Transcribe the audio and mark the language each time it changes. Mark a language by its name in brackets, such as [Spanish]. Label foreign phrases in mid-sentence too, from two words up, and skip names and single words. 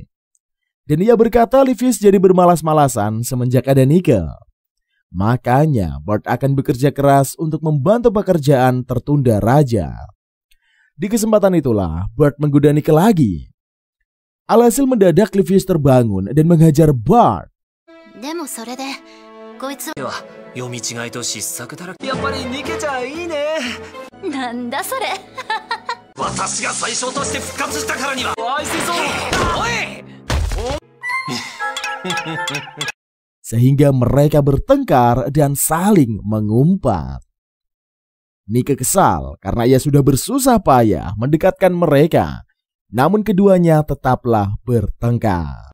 [Indonesian] Dan ia berkata Livius jadi bermalas-malasan semenjak ada Nika. Makanya Bart akan bekerja keras untuk membantu pekerjaan tertunda raja. Di kesempatan itulah Bart menggoda Nika lagi. Alhasil mendadak Livius terbangun dan menghajar Bart. [Japanese] でもそれでこいつは読み違いと失策だらけ。やっぱりニケちゃんいいね。なんだそれ私が最初として復活したからには愛せそう。おい [Indonesian] Sehingga mereka bertengkar dan saling mengumpat. Nika kesal karena ia sudah bersusah payah mendekatkan mereka. Namun keduanya tetaplah bertengkar.